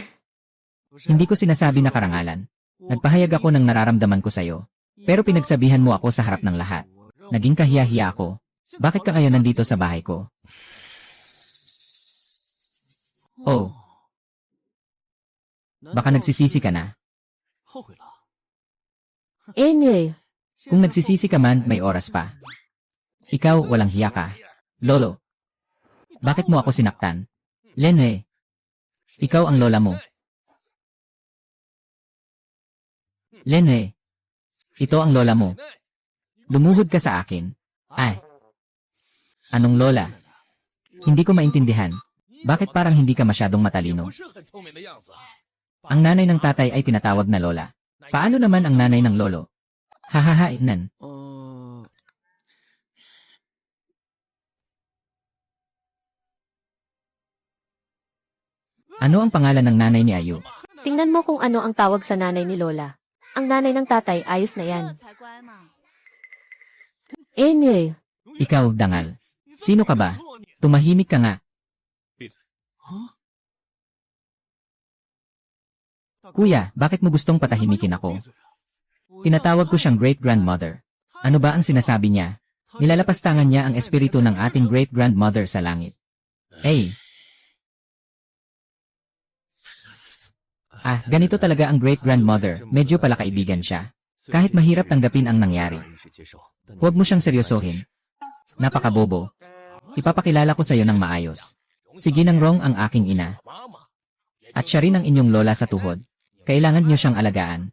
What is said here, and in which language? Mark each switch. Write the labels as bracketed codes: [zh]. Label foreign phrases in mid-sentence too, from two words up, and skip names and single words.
[tl] Hindi ko sinasabi na karangalan. Nagpahayag ako ng nararamdaman ko sa'yo. Pero pinagsabihan mo ako sa harap ng lahat. Naging kahiya-hiya ako. Bakit ka kaya nandito sa bahay ko? Oh, baka nagsisisi ka na. [zh] 后悔了。 [tl] Anyway. Kung nagsisisi ka man, may oras pa. Ikaw, walang hiya ka. Lolo, bakit mo ako sinaktan? Lenwei, ikaw ang lola mo. Lenwei, ito ang lola mo. Lumuhod ka sa akin. Anong lola? Hindi ko maintindihan. Bakit parang hindi ka masyadong [zh] 也 [tl] matalino? [zh] 不是很聪明的样子啊。 [tl] Ang nanay ng tatay ay tinatawag na lola. Paano naman ang nanay ng lolo? Hahaha, nan. Ano ang pangalan ng nanay ni Ayu? Tingnan mo kung ano ang tawag sa nanay ni Lola. Ang nanay ng tatay, ayos na yan. Anyway. Ikaw, dangal. Sino ka ba? Tumahimik ka nga. Kuya, bakit mo gustong patahimikin ako? Tinatawag ko siyang great-grandmother. Ano ba ang sinasabi niya? Nilalapastangan niya ang espiritu ng ating great-grandmother sa langit. Ay! Ganito talaga ang great-grandmother, medyo pala kaibigan siya. Kahit mahirap tanggapin ang nangyari. Huwag mo siyang seryosohin. Napakabobo. Ipapakilala ko sa iyo ng maayos. Si Ginang Rong ang aking ina. At siya rin ang inyong lola sa tuhod. Kailangan niyo siyang alagaan.